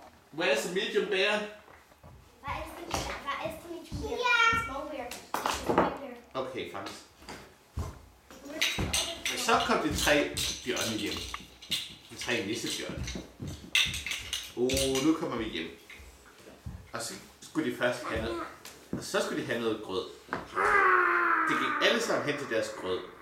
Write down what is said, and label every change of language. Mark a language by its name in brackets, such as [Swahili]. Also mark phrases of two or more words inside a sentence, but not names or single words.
[English] Where's the medium bear? That is the medium bear. Yeah. Small bear. It's a white bear. [Danish] Okay, faktisk. Men så kom de 3 bjørne hjem. De 3 nissebjørne. Nu kommer vi hjem. Og så skulle de først have noget. Og så skulle de have noget grød. De gik alle sammen hen til deres grød.